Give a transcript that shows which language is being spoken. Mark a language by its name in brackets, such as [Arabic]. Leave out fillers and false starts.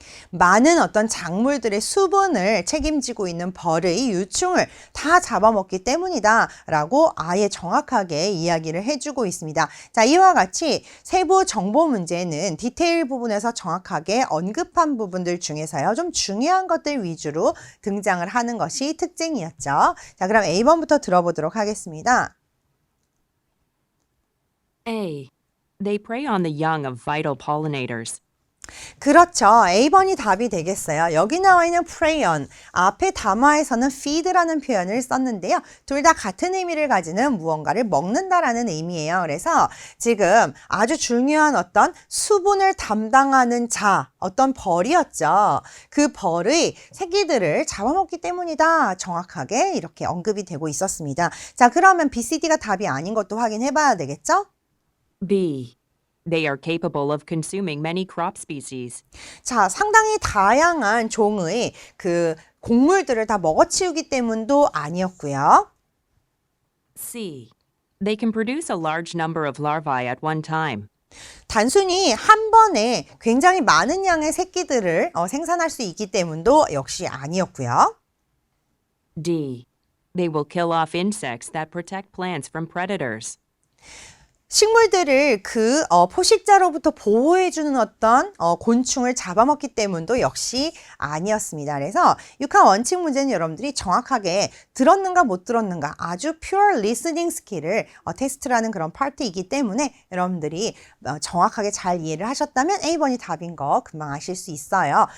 [Korean] 많은 어떤 작물들의 수분을 책임지고 있는 벌의 유충을 다 잡아먹기 때문이다 라고 아예 정확하게 이야기를 해주고 있습니다. 자, 이와 같이 세부 정보 문제는 디테일 부분에서 정확하게 언급한 부분들 중에서요, 좀 중요한 것들 위주로 등장을 하는 것이 특징이었죠. 자, 그럼 A번부터 들어보도록 하겠습니다. [English] A. They prey on the young of vital pollinators. [Korean] 그렇죠. A번이 답이 되겠어요. 여기 나와 있는 prey on, 앞에 담화에서는 feed라는 표현을 썼는데요. 둘 다 같은 의미를 가지는 무언가를 먹는다라는 의미예요. 그래서 지금 아주 중요한 어떤 수분을 담당하는 자, 어떤 벌이었죠. 그 벌의 새끼들을 잡아먹기 때문이다. 정확하게 이렇게 언급이 되고 있었습니다. 자, 그러면 B, C, D가 답이 아닌 것도 확인해 봐야 되겠죠? [English] B. They are capable of consuming many crop species. [Korean] 자, 상당히 다양한 종의 그 곡물들을 다 먹어치우기 때문도 아니었고요. [English] C. They can produce a large number of larvae at one time. [Korean] 단순히 한 번에 굉장히 많은 양의 새끼들을 생산할 수 있기 때문도 역시 아니었고요. [English] D. They will kill off insects that protect plants from predators. [Korean] 식물들을 그 포식자로부터 보호해주는 어떤 곤충을 잡아먹기 때문도 역시 아니었습니다. 그래서 육하 원칙 문제는 여러분들이 정확하게 들었는가 못 들었는가 아주 [English] pure listening [Korean] 스킬을 테스트라는 그런 파트이기 때문에 여러분들이 정확하게 잘 이해를 하셨다면 A번이 답인 거 금방 아실 수 있어요.